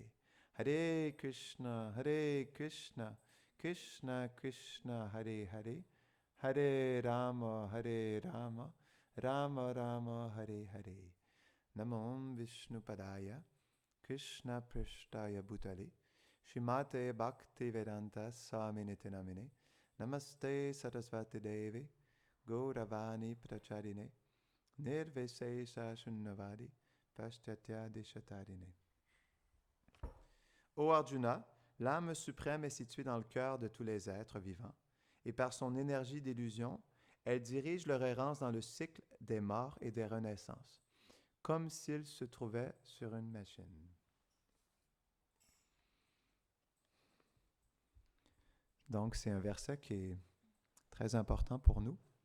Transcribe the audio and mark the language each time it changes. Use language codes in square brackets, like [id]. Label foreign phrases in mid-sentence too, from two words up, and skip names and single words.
[sa] हरे कृष्ण कृष्ण कृष्ण हरे हरे हरे राम राम राम हरे हरे नमो विष्णुपादाय कृष्णप्रेष्ठाय भूतले श्रीमते भक्तिवेदान्त स्वामिनिति नामिने नमस्ते सरस्वति देवि गौरवाणी प्रचारिणे निर्विशेष शून्यवादि पाश्चात्य देशतारिणे. [fr] Ô Arjuna, l'âme suprême est située dans le cœur de tous les êtres vivants, et par son énergie d'illusion, elle dirige leur errance dans le cycle des morts et des renaissances, comme s'ils se trouvaient sur une machine. Donc, c'est un verset qui est très important pour nous.